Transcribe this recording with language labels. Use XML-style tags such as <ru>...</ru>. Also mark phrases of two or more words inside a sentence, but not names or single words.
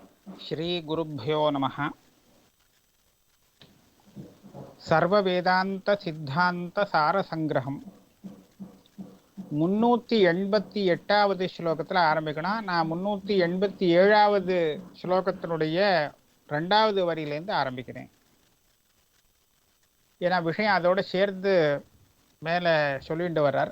<sa>श्री गुरुभ्यो नमः। सर्व वेदांत सिद्धांत सार संग्रहम</sa> <ta>388வது ஸ்லோகத்தில் ஆரம்பிக்கணும். நான் 387வது ஸ்லோகத்தினுடைய 2வது வரியிலேருந்து ஆரம்பிக்கிறேன். ஏன்னா விஷயம் அதோட சேர்ந்து மேலே சொல்லிட்டு வர்றார்.</ta>